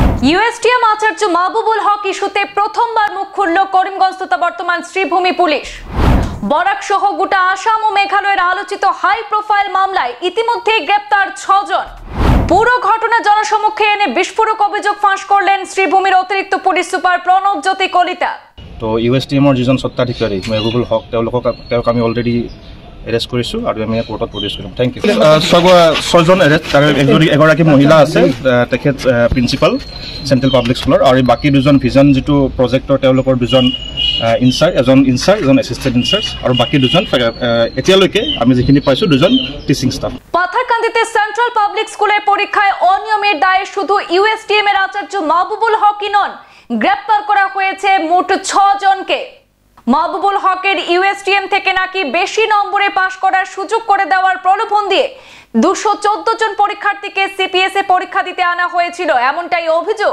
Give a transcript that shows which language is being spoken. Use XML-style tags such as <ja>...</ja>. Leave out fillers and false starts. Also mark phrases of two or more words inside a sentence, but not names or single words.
<bn>ইউএসটিএম আচার্য মাহবুবুল হক ইস্যুতে প্রথমবার মুখ খুলল করিমগঞ্জ তথা বর্তমান শ্রীভূমি পুলিশ। বরাক সহ গোটা আসাম ও মেঘালয়ের আলোচিত হাই প্রোফাইল মামলায় ইতিমধ্যে গ্রেপ্তার 6 জন। পুরো ঘটনা জনসমক্ষে এনে বিস্ফোরক অভিযোগ ফাঁস করলেন শ্রীভূমির অতিরিক্ত পুলিশ সুপার প্রণব জ্যোতি কলিতা।</bn> <as>তো ইউএসটিএমৰ যিজন স্বত্বাধিকাৰী মাহবুবুল হক তেওঁক আমি অলৰেডি এৰেষ্ট কৰিছোঁ আৰু আমি কোৰ্টত প্ৰডিউচ কৰিম।</as> <en>Thank you.</en> <as>6জন এৰেষ্ট, তাৰে এগৰাকী মহিলা আছে, তেখেত প্ৰিন্সিপাল চেণ্ট্ৰেল পাব্লিক স্কুলৰ, আৰু বাকী দুজন ভিজন যিটো প্ৰজেক্টৰ তেওঁলোকৰ দুজন ইনচাৰ্জ, এজন</as> <en>এছিষ্টেণ্ট ইনচাৰ্জ,</en> <as>আৰু বাকী দুজন এতিয়ালৈকে আমি যিখিনি পাইছোঁ দুজন</as> <en>টিচিং ষ্টাফ।</en> <bn>পাথারকান্দিতে সেন্ট্রাল পাবলিক স্কুলের পরীক্ষায় অনিয়মের দায়ে শুধু ইউএসটিএম এর আচার্য মাহবুবুল হকই নন, গ্রেপ্তার করা হয়েছে মোট 6 জনকে। মাহবুবুল হকের ইউএসটিএম থেকে নাকি বেশি নম্বরে পাশ করার সুযোগ করে দেওয়ার প্রলোভন দিয়ে 214 জন পরীক্ষার্থীকে সিপিএসএ পরীক্ষা দিতে আনা হয়েছিল, এমনটাই অভিযোগ।</bn>